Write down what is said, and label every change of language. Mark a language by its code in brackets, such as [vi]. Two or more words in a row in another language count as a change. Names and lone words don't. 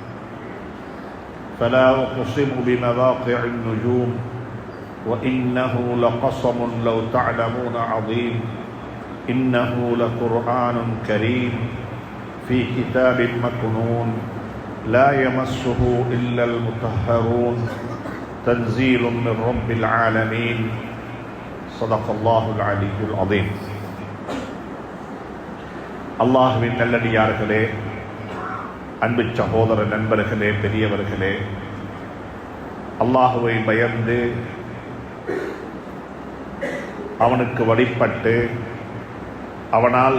[ar] فلا أقسم بمواقع النجوم وإنه لقسم لو تعلمون عظيم إنه لقرآن كريم في كتاب مكنون لا يمسه إلا المطهرون تنزيل من رب العالمين صدق الله العلي العظيم. [ta] அல்லாஹ்வின் நல்லடியார்களே, அன்பு சகோதர நண்பர்களே, பெரியவர்களே, அல்லாஹுவை பயந்து அவனுக்கு வழிபட்டு அவனால்